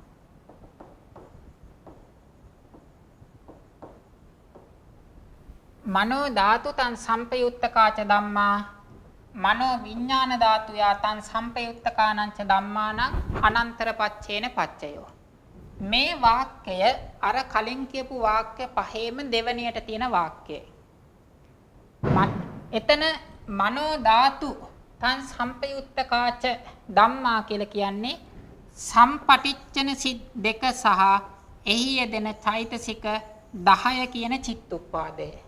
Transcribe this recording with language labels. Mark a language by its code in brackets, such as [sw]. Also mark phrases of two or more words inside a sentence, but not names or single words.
[pi] මනෝ ධාතු තං සම්පයුත්තකාච ධම්මා මනෝ විඥාන ධාතුයා තං සම්පයුත්තකානංච ධම්මානං අනන්තර පච්චේන පච්චයෝ. [si] මේ වාක්‍යය අර කලින් කියපු වාක්‍ය පහේම දෙවණියට තියෙන වාක්‍යය. එතන [pi] මනෝ ධාතු තං සම්පයුත්තකාච ධම්මා [si] කියලා කියන්නේ සම්පටිච්ඡන සිත් දෙක සහ එහි යෙදෙන චෛතසික 10 කියන චිත්තුප්පාදය.